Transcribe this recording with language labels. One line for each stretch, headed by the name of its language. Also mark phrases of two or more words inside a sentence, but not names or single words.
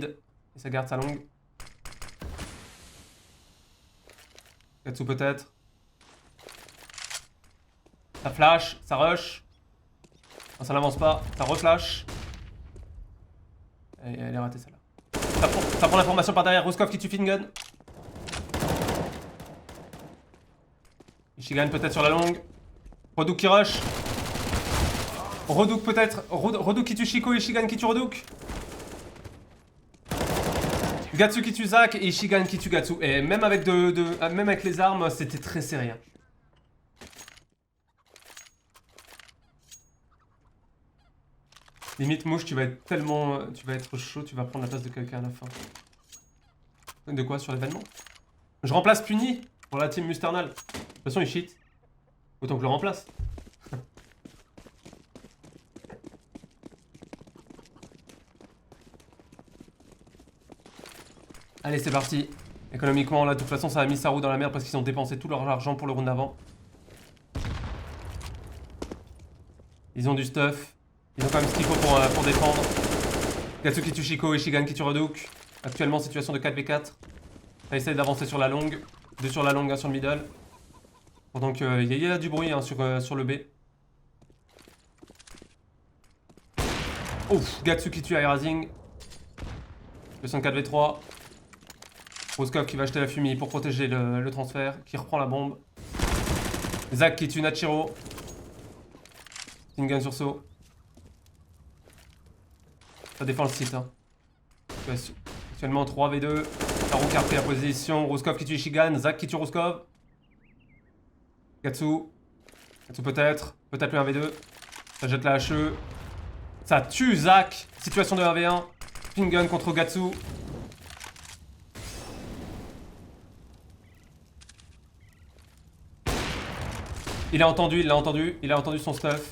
French: Et ça garde sa longue. Gatsu peut-être. Ça flash, ça rush. Non, ça n'avance pas, ça reflash. Et elle est ratée celle-là. Ça prend l'information par derrière, Ruskov qui tue Fingen. Ishigan peut-être sur la longue. Redouk qui rush. Redouk peut-être. Redouk qui tue Chico, Ishigan qui tue Redouk. Gatsu qui tue Zach et Ishigan qui tue Gatsu. Et même avec, même avec les armes, c'était très serré. Limite mouche, tu vas être chaud, tu vas prendre la place de quelqu'un à la fin. De quoi sur l'événement? Je remplace Puni pour la team Musternal. De toute façon il cheat. Autant que je le remplace. Allez c'est parti. Économiquement là de toute façon ça a mis Saru dans la merde parce qu'ils ont dépensé tout leur argent pour le round d'avant. Ils ont du stuff. Ils ont quand même ce qu'il faut pour défendre. Gatsu qui tue Chico, Ishigan qui tue Redouk. Actuellement situation de 4v4. On va essayer d'avancer sur la longue. 2 sur la longue, 1 sur le middle. Pendant qu'il y a du bruit hein, sur le B. Ouf, Gatsu qui tue Aerazing. Le 4v3. Roscoff qui va acheter la fumée pour protéger le transfert. Qui reprend la bombe. Zach qui tue Nachiro. Gun sur saut. Ça défend le site. Hein. Actuellement 3v2. Taro qui a repris la position. Roscoff qui tue Ishigan. Zach qui tue Roscoff. Gatsu. Gatsu peut-être. Peut-être le 1v2. Ça jette la HE. Ça tue Zach. Situation de 1v1. Gun contre Gatsu. Il a entendu son stuff.